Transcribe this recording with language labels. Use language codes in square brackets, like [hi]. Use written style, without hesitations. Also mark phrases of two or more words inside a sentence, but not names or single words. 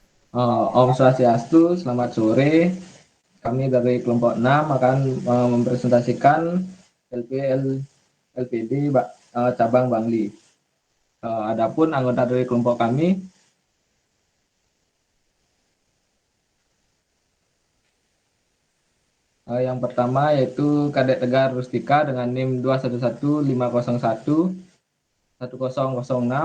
[ban] Om Swastiastu, [id] selamat sore. Kami dari kelompok 6 akan mempresentasikan LPL LPD cabang Bangli. Adapun anggota dari kelompok kami yang pertama yaitu Kadek Tegar Rustika dengan NIM 21150111006.